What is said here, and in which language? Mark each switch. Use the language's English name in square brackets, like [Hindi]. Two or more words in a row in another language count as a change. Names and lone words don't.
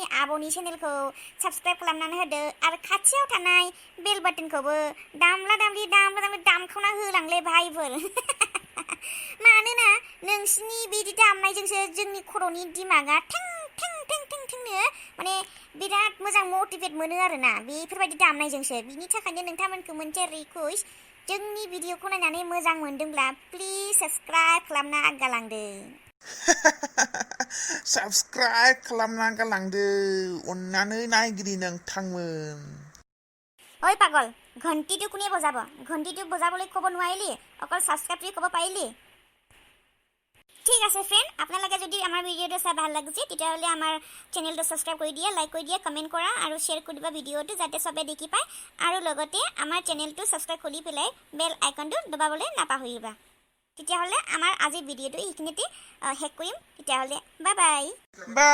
[Bodo] आब'नि चेनेलखौ साबस्क्राइब खालामनानै होदो आरो खाथियाव थानाय बेल बाटनखौबो दामला दामलि दामखावना होलांलै भाइफोर मानोना नोंसिनि बिदि दामनायजोंसो जोंनि खर'नि दिमागा थें नो माने बिराद मोजां मटिभेट मोनो आरोना बेफोरबायदि दामनायजोंसो बिनि थाखायनो नोंथांमोनखौ मोनसे रिक्वेस्ट जोंनि भिडिअखौ नायनानै मोजां मोनदोंब्ला [English] please subscribe [Bodo] खालामना गालांदो साबस्क्राइब खालामना गालांदो अन्नानै नायगिरि नोंथांमोन [Assamese] ঐ পাগল ঘণ্টিটো কোনে বজাব ঘণ্টিটো বজাবলৈ ক'ব নোৱাৰিলি অকল ছাবস্ক্ৰাইব ক'ব পাৰিলি ঠিক আছে ফ্ৰেণ্ড আপোনালোকে যদি আমাৰ ভিডিঅ'টো চাই ভাল লাগিছে তেতিয়াহ'লে আমাৰ চেনেলটো ছাবস্ক্ৰাইব কৰি দিয়ে লাইক কৰি দিয়ে কমেণ্ট কৰা আৰু শ্বেয়াৰ কৰি দিবা ভিডিঅ'টো যাতে সবে দেখি পায় আৰু লগতে আমাৰ চেনেলটো ছাবস্ক্ৰাইব কৰি পেলাই বেল আইকনটো দবাবলৈ নাপাহৰিবা তেতিয়াহ'লে আমাৰ আজিৰ ভিডিঅ'টো এইখিনিতে শেষ কৰিম তেতিয়াহ'লে [English] bye bye